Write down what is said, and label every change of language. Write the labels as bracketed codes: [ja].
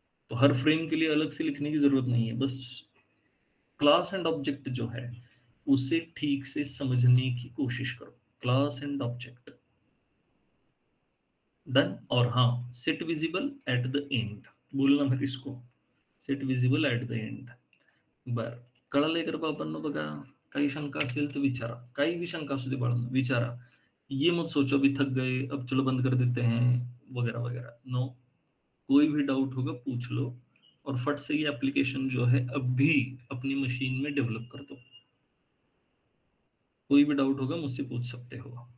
[hi] तो हर फ्रेम के लिए अलग से लिखने की जरूरत नहीं है, बस क्लास एंड ऑब्जेक्ट जो है उसे ठीक से समझने की कोशिश करो। Class and object done. और हाँ, set visible at the end, बोलना मत इसको, set visible at the end. [mr] बर, कळालंय का बाबांनो? बघा, काही शंका असेल तर विचारा, काही भी शंका असू दे बाळांनो विचारा। [hi] ये मत सोचो अभी थक गए अब चलो बंद कर देते हैं वगैरह वगैरह, नो। कोई भी डाउट होगा पूछ लो, और फट से ये एप्लीकेशन जो है अभी अपनी मशीन में डेवलप कर दो। कोई भी डाउट होगा मुझसे पूछ सकते हो।